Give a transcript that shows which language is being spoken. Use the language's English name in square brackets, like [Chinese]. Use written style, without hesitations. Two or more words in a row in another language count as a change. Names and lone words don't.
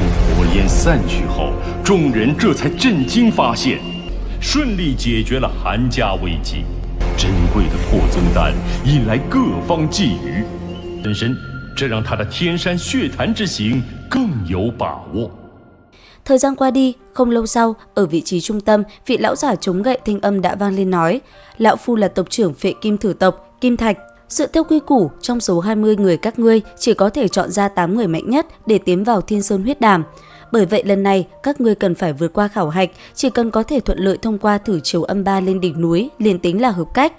[Chinese] 火焰散去后，众人这才震惊发现，顺利解决了韩家危机。珍贵的破宗丹引来各方觊觎，本身这让他的天山血潭之行更有把握。 [Vietnamese] Thời gian qua đi, không lâu sau, ở vị trí trung tâm, vị lão giả chống gậy thanh âm đã vang lên nói: Lão phu là tộc trưởng Phệ Kim Thử tộc, Kim Thạch. Dựa theo quy củ, trong số 20 người các ngươi chỉ có thể chọn ra 8 người mạnh nhất để tiến vào Thiên Sơn Huyết Đàm. Bởi vậy lần này, các ngươi cần phải vượt qua khảo hạch, chỉ cần có thể thuận lợi thông qua thử chiếu âm ba lên đỉnh núi, liền tính là hợp cách.